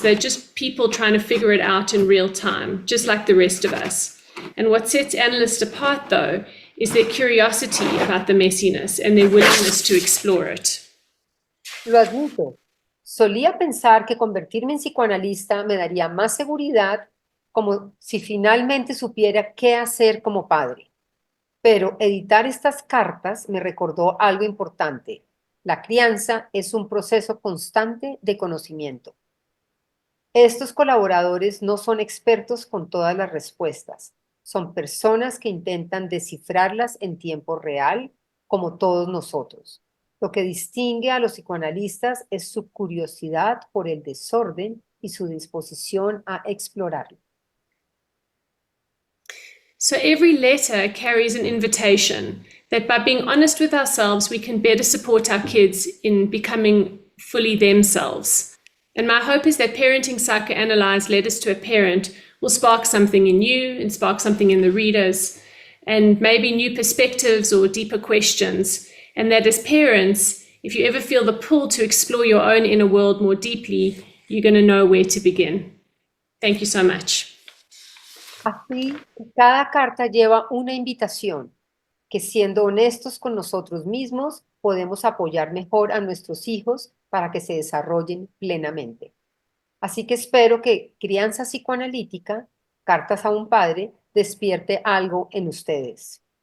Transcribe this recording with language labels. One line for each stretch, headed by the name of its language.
English: They're just people trying to figure it out in real time, just like the rest of us. And what sets analysts apart, though, is their curiosity about the messiness and their willingness to explore it.
Spanish: Lo admito. Solía pensar que convertirme en psicoanalista me daría más seguridad, como si finalmente supiera qué hacer como padre. Pero editar estas cartas me recordó algo importante. La crianza es un proceso constante de conocimiento. Estos colaboradores no son expertos con todas las respuestas. Son personas que intentan descifrarlas en tiempo real, como todos nosotros. Lo que distingue a los psicoanalistas es su curiosidad por el desorden y su disposición a explorarlo.
English: So every letter carries an invitation that by being honest with ourselves, we can better support our kids in becoming fully themselves. And my hope is that Parenting Psychoanalyzed Letters to a Parent will spark something in you and spark something in the readers, and maybe new perspectives or deeper questions. And that as parents, if you ever feel the pull to explore your own inner world more deeply, you're going to know where to begin. Thank you so much.
Spanish: Así, cada carta lleva una invitación, que siendo honestos con nosotros mismos, podemos apoyar mejor a nuestros hijos para que se desarrollen plenamente. Así que espero que Crianza Psicoanalítica, Cartas a un Padre, despierte algo en ustedes.